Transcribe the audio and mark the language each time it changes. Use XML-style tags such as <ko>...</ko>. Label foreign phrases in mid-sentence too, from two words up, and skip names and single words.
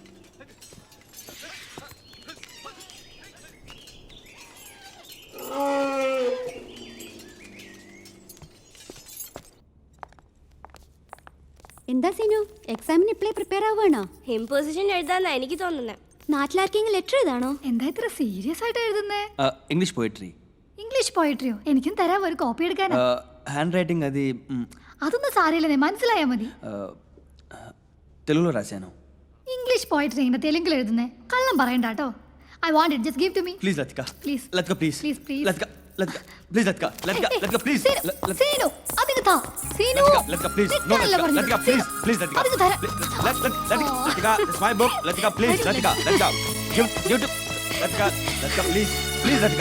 <ml>എന്താ സീനു, എക്സാമിന് ഇപ്പോഴേ പ്രിപ്പയർ ആവുകയാണോ? ഇമ്പോസിഷൻ എഴുതാന്നാ എനിക്ക് തോന്നുന്നത്. നാട്ടിലാർക്കെങ്കിലും ലെറ്റർ എഴുതാണോ? എന്താ ഇത്ര സീരിയസ് ആയിട്ട് എഴുതുന്നേ?</ml> <en>English poetry.</en> <ml>ഇംഗ്ലീഷ് പോയിട്രിയോ? എനിക്കും തരാം, ഒരു കോപ്പി എടുക്കാനാ.</ml> <te>హ్యాండ్ రైటింగ్ అది</te> <ml>അതൊന്നും സാരമില്ലെന്നേ, മനസ്സിലായാ മതി.</ml> <te>తెలుగులో రాశాను.</te> <en>English poetry</en> <ml>ഇങ്ങനെ തെലുങ്കിൽ എഴുതുന്നേ? കള്ളം പറയണ്ട കേട്ടോ.</ml> <en>I want it just give to me ప్లీజ్ లతిక ప్లీజ్ లతిక ప్లీజ్ please please లతిక లతిక ప్లీజ్ లతిక లతిక లతిక ప్లీజ్</en> <te>సీను అదిగ తా సీను</te> <en>లతిక please no లతిక please please లతిక</en> <te>అదిగ తారా</te> <en>లతిక it's my book లతిక ప్లీజ్ లతిక లతిక give to లతిక లతిక please please లతిక</en>